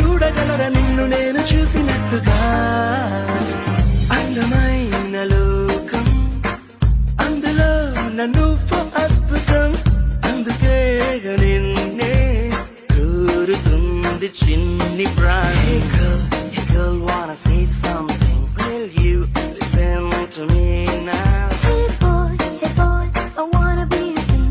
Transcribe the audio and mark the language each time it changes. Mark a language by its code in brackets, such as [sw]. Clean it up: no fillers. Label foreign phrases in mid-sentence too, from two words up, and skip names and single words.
[te] చూడగలరా నిన్ను నేను చూసినట్టుగా అందమైన లోకం అందులో నన్ను అద్భుతం అందుకే నిన్నే కోరుతుంది చిన్ని ప్రాణి [en] Girl, wanna say something? [te] Will you listen to me now? [en] Hey boy, I wanna be your thing.